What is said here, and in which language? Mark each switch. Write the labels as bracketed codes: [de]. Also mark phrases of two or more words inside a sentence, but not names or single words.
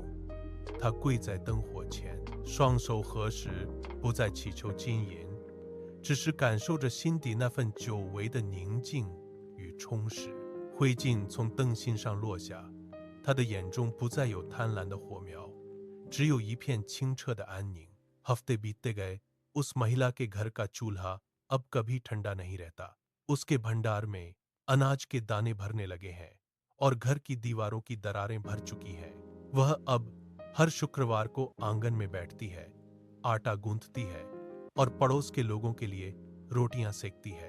[zh] 他跪在灯火前，双手合十，不再祈求金银，只是感受着心底那份久违的宁静与充实。灰烬从灯芯上落下，他的眼中不再有贪婪的火苗，只有一片清澈的安宁。 [hi] हफ्ते बीतते गए, उस महिला के घर का चूल्हा अब कभी ठंडा नहीं रहता। उसके भंडार में अनाज के दाने भरने लगे हैं और घर की दीवारों की दरारें भर चुकी हैं। वह अब हर शुक्रवार को आंगन में बैठती है, आटा गूंथती है और पड़ोस के लोगों के लिए रोटियां सेकती है।